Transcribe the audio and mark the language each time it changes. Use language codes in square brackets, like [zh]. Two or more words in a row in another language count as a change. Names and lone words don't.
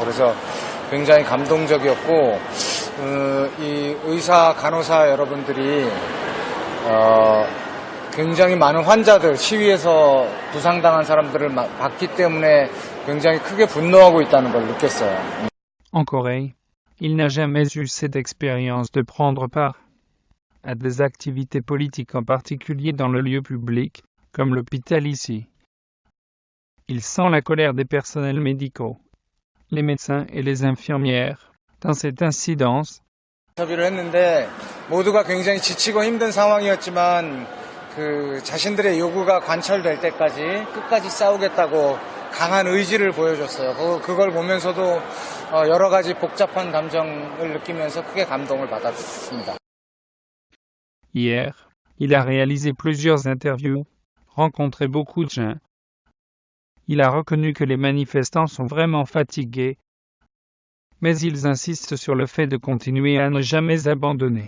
[ko] 그래서 굉장히 감동적이었고 이 의사 간호사 여러분들이 굉장히 많은 환자들 시위에서 부상당한 사람들을 봤기 때문에 굉장히 크게 분노하고 있다는 걸 느꼈어요. [fr] En Corée, il n'a jamais eu cette expérience de prendre part à des activités politiques en particulier dans le lieu public, comme l'hôpital ici. Il sent la colère des personnels médicaux, les médecins et les infirmières, dans cette incidence. [ko] 인터뷰를 했는데 모두가 굉장히 지치고 힘든 상황이었지만 자신들의 요구가 관철될 때까지 끝까지 싸우겠다고 강한 의지를 보여줬어요. 그걸 보면서도 여러 가지 복잡한 감정을 느끼면서 크게 감동을 받았습니다. [fr] Hier, il a réalisé plusieurs interviews, rencontré beaucoup de gens. Il a reconnu que les manifestants sont vraiment fatigués, mais ils insistent sur le fait de continuer à ne jamais abandonner.